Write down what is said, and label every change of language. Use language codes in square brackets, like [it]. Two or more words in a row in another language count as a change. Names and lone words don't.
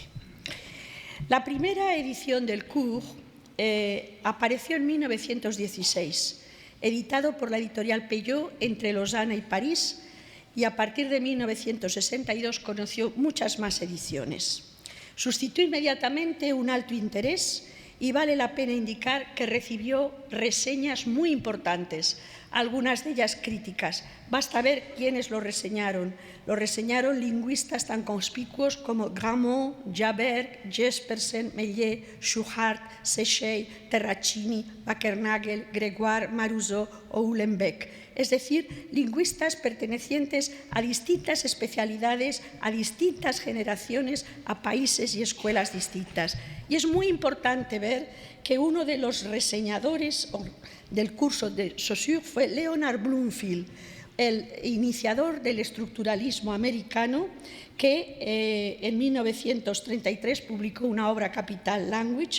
[es] La primera edición del Cours apareció en 1916, editado por la editorial Peyot entre Lausana y París, y a partir de 1962 conoció muchas más ediciones. Suscitó inmediatamente un alto interés y vale la pena indicar que recibió reseñas muy importantes, algunas de ellas críticas. Basta ver quiénes lo reseñaron. Lo reseñaron lingüistas tan conspicuos como Grammont, Jaberg, Jespersen, Meillet, Schuchart, Séchet, Terracini, Wackernagel, Grégoire, Marouzot o Uhlenbeck. Es decir, lingüistas pertenecientes a distintas especialidades, a distintas generaciones, a países y escuelas distintas. Y es muy importante ver que uno de los reseñadores del curso de Saussure fue Leonard Bloomfield, el iniciador del estructuralismo americano, que en 1933 publicó una obra capital, Language.